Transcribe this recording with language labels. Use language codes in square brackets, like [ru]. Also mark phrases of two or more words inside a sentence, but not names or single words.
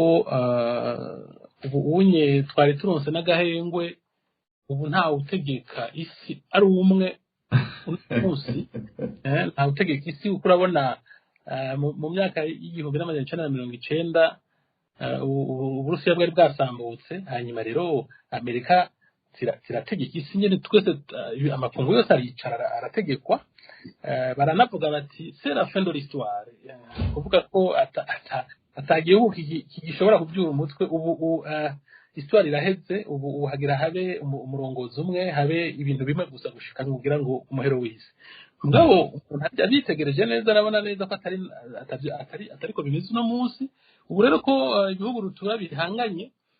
[rn] ubu unye twari turonse n'agahengwe ubu nta utegeka isi ari umwe munsi nta utegeka isi uko urabona mu myaka y'igihumbi n'amajana 1990 Uburusiya bwari bwasambutse hanyuma rero Amerika zirategeka isi nyene twese amakungu yose aricara arategekwa. Baranavuga bati [fr] c'est la fin de l'histoire [rn] kuvuga ko atagihugu kigishobora kubyura umutwe ubu histoire iraheze ubu hagira habe umurongozi umwe habe ibintu bimwe gusa gushika kugira ngo umuhero w'isi mugabo abitegereje neza arabona neza ko atari ko bimeze no munsi ubu rero ko ibihugu rutura bihanganye